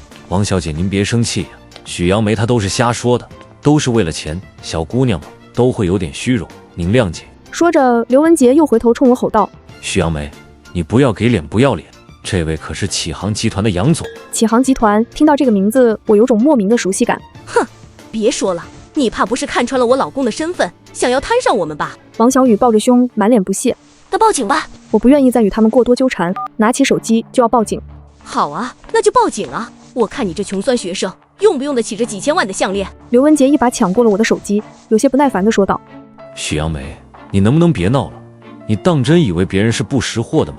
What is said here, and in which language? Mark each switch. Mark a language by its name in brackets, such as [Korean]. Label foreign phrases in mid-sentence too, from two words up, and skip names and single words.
[Chinese] 王小姐您別生氣呀，許楊梅她都是瞎說的，都是為了錢，小姑娘嘛都會有點虛榮，您諒解。說着，劉文杰又回頭衝我吼道： 許楊梅，你不要給臉不要臉，這位可是啟航集團的楊總。啟航集團，聽到這個名字，我有種莫名的熟悉感。哼，別說了，你怕不是看穿了我老公的身份，想要攤上我們吧？王小雨抱着胸，滿臉不屑。那報警吧。我不願意再與他們過多糾纏，拿起手機就要報警。好啊，那就報警啊！我看你這窮酸學生，用不用得起這幾千萬的項鏈？劉文杰一把搶過了我的手機，有些不耐煩地說道： 許楊梅，你能不能別鬧了？你當真以為別人是不識貨的嗎？